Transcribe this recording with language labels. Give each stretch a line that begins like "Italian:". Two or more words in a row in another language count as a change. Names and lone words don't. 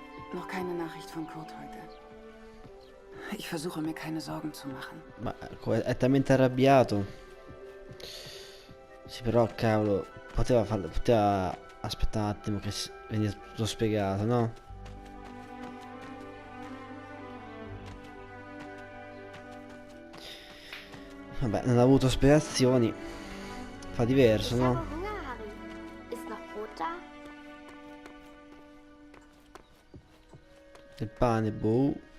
German: Noch keine Nachricht von Kurt heute. Ich versuche mir keine Sorgen zu machen.
Italian: Ma è talmente arrabbiato. Sì, però cavolo, poteva aspettare un attimo che venisse tutto spiegato, no? Vabbè, non ha avuto spiegazioni. Fa diverso,
German: Ich habe
Italian: no?
German: Hunger, Harry. Ist noch Brot da?
Italian: Il pane, boh.